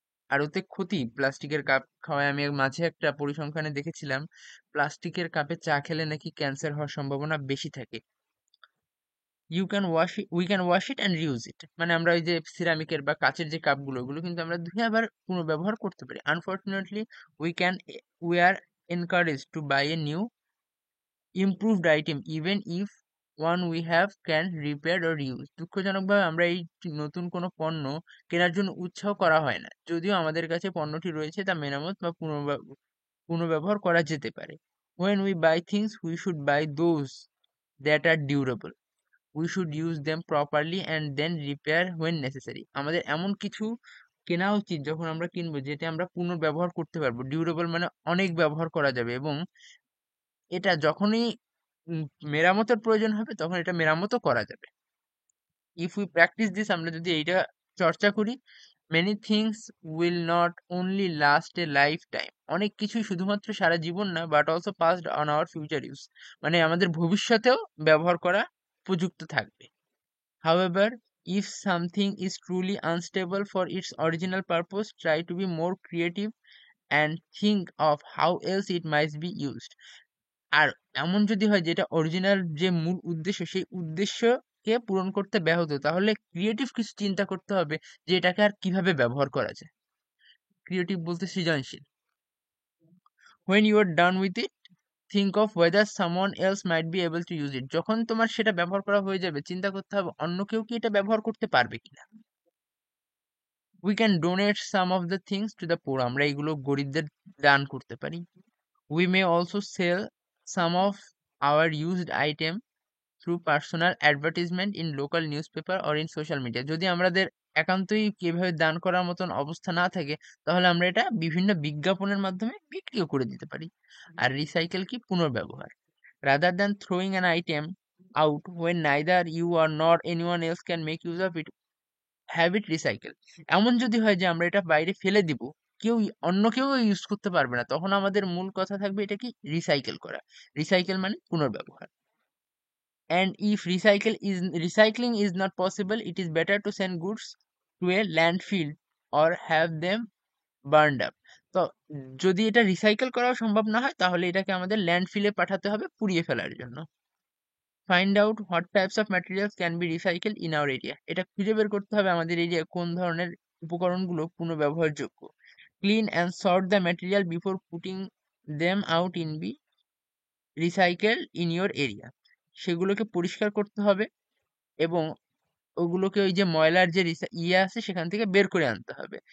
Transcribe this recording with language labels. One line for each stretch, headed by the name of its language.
Bangla: আর ওতে ক্ষতি প্লাস্টিকের কাপ খাওয়ায়। আমি মাঝে একটা পরিসংখ্যানে দেখেছিলাম, প্লাস্টিকের কাপে চা খেলে নাকি ক্যান্সার হওয়ার সম্ভাবনা বেশি থাকে।
English: we can wash it and reuse it,
Bangla: মানে আমরা ওই যে সিরামিকের বা কাচের যে কাপগুলো, ওগুলো কিন্তু আমরা ধুয়ে আবার পুনর্ব্যবহার করতে পারি।
English: Unfortunately we can we are encouraged to buy a new improved item even if one we have can repair or reuse.
Bangla: দুঃখজনকভাবে আমরা এই নতুন কোনো পণ্য কেনার জন্য উৎসাহ করা হয় না, যদিও আমাদের কাছে পণ্যটি রয়েছে তা মেরামত বা পুনর্ব্যবহার করা যেতে পারে।
English: When we buy things we should buy those that are durable. We should use them properly and then repair when necessary.
Bangla: আমাদের এমন কিছু কেনা উচিত যখন আমরা কিনবো যেটা আমরা পুনর্ব্যবহার করতে পারবো। ডিউরেবল মানে অনেক ব্যবহার করা যাবে, এবং এটা যখনই মেরামতের প্রয়োজন হবে তখন এটা মেরামতও করা যাবে।
English: if we practise this,
Bangla: আমরা যদি এইটা চর্চা করি,
English: many things will not only last a lifetime,
Bangla: অনেক কিছুই শুধুমাত্র সারা জীবন না,
English: but also passed on our future use,
Bangla: মানে আমাদের ভবিষ্যতেও ব্যবহার করা উপযুক্ত থাকবে।
English: However, if something is truly unstable for its original purpose, try to be more creative and think of how else it might be used.
Bangla: আর এমন যদি হয় যেটা অরিজিনাল যে মূল উদ্দেশ্য সেই উদ্দেশ্যকে পূরণ করতে ব্যাহত, তাহলে ক্রিয়েটিভ কিছু চিন্তা করতে হবে যে এটাকে আর কিভাবে ব্যবহার করা যায়। ক্রিয়েটিভ বলতে সৃজনশীল।
English: When you are done with it, think of whether someone else might be able to use it.
Bangla: যখন তোমার সেটা ব্যবহার করা হয়ে যাবে, চিন্তা করতে হবে অন্য কেউ কি এটা ব্যবহার করতে পারবে কিনা।
English: We can donate some of the things to the poor,
Bangla: আমরা এগুলো গরিবদের দান করতে পারি।
English: We may also sell some of our used item through personal advertisement in local newspaper or in social media.
Bangla: যদি আমাদের একান্তই কিভাবে দান করার মতন অবস্থা না থাকে, তাহলে আমরা এটা বিভিন্ন বিজ্ঞাপনের মাধ্যমে বিক্রিও করে দিতে পারি। আর রিসাইকেল কি? পুনর্ব্যবহার।
English: Rather than throwing an item out when neither you or nor anyone else can make use of it, have it recycle.
Bangla: এমন যদি হয় যে আমরা এটা বাইরে ফেলে দিব, অন্য কেউ ইউজ করতে পারবে না, তখন আমাদের মূল কথা থাকবে এটা কি? রিসাইকেল করা। রিসাইকেল মানে পুনর্ব্যবহার।
English: And if recycling is not possible, it is better to send goods to a landfill or have them burned up.
Bangla: তো যদি এটা রিসাইকেল করাও সম্ভব না হয়, তাহলে এটাকে আমাদের ল্যান্ডফিলে পাঠাতে হবে পুড়িয়ে ফেলার জন্য।
English: find out what types of materials can be recycled in our area,
Bangla: এটা খুঁজে বের করতে হবে আমাদের এরিয়ায় কোন ধরনের উপকরণগুলো পুনর্ব্যবহারযোগ্য।
English: clean and sort the material before putting them out in be recycle in your area,
Bangla: সেগুলোকে পরিষ্কার করতে হবে এবং ওগুলোকে ওই যে ময়লার যে আছে সেখান থেকে বের করে আনতে হবে।